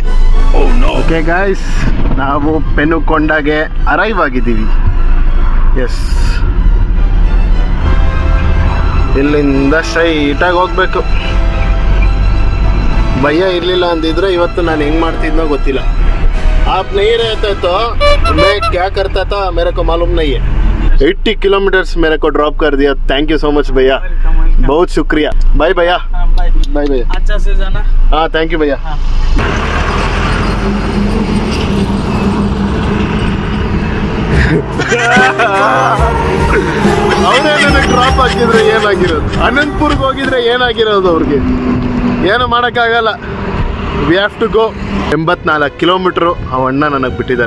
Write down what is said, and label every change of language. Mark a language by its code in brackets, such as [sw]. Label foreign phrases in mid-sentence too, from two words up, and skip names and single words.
[en] okay guys, [kn] ನಾವು ಪೆನುಕೊಂಡಾಗೆ ಅರೈವ್ ಆಗಿದ್ದೀವಿ. ಎಸ್, ಇಲ್ಲಿಂದ ಸ್ಟ್ರೈಟಾಗಿ ಹೋಗ್ಬೇಕು. ಭಯ ಇರಲಿಲ್ಲ ಅಂದಿದ್ರೆ ಇವತ್ತು ನಾನು ಹೆಂಗೆ ಮಾಡ್ತಿದ್ನೋ ಗೊತ್ತಿಲ್ಲ. [hi] आप नहीं रहते तो मैं क्या करता था मेरे को मालूम नहीं है. 80 किलोमीटर्स मेरे को ड्रॉप कर दिया. [en] thank you so much [hi] भैया, बहुत शुक्रिया. बाय भैया. बाय भैया, अच्छा से जाना. हाँ [en] thank you [hi] भैया. [kn] ಅವರೇ ನನಗೆ ಡ್ರಾಪ್ ಹಾಕಿದ್ರೆ ಏನಾಗಿರೋದು, ಅನಂತಪುರ್ಗೆ ಹೋಗಿದ್ರೆ ಏನಾಗಿರೋದು, ಅವ್ರಿಗೆ ಏನು ಮಾಡೋಕ್ಕಾಗಲ್ಲ. [en] we have to go. [kn] 84 ಕಿಲೋಮೀಟ್ರು ಆ ಅಣ್ಣ ನನಗೆ ಬಿಟ್ಟಿದ್ದಾರೆ.